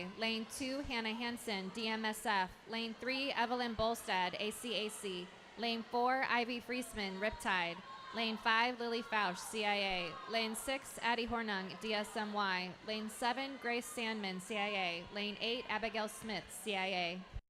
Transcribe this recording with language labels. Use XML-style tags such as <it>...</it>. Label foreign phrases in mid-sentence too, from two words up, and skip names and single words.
<en>Lane 2, Hannah Hansen, DMSF. Lane 3, Evelyn Bolstad, ACAC. Lane 4, Ivy Friesman, Riptide. Lane 5, Lily Fausch, CIA. Lane 6, Addie Hornung, DSMY. Lane 7, Grace Sandman, CIA. Lane 8, Abigail Smith, CIA.</en>